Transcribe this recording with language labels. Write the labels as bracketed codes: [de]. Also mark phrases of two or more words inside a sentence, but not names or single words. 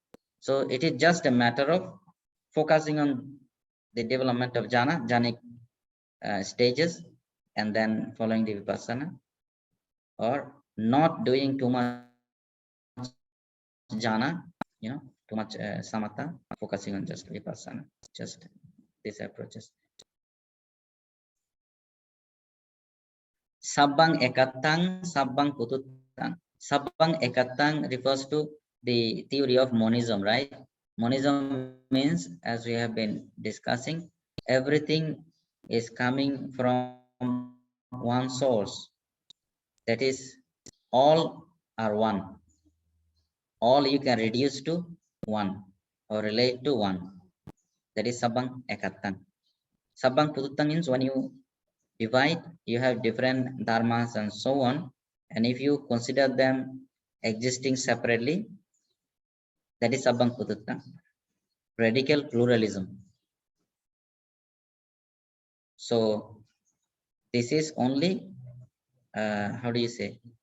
[en] So it is just a matter of focusing on the development of jhanic stages, and then following the vipassana, or not doing too much jhana, too much samatha, focusing on just vipassana, just these approaches. [pi] Sabbang ekattang, sabbang pututtang. Sabbang ekattang [en] refers to the theory of monism, right? Monism means, as we have been discussing, everything is coming from one source. That is, all are one. All you can reduce to one or relate to one. That is [pi] sabbang ekattang. Sabbang pututtang [en] means when you divide, you have different dharmas and so on. And if you consider them existing separately, that is [pi] sabbang pututtang. [en] Radical pluralism. So this is only, how do you say?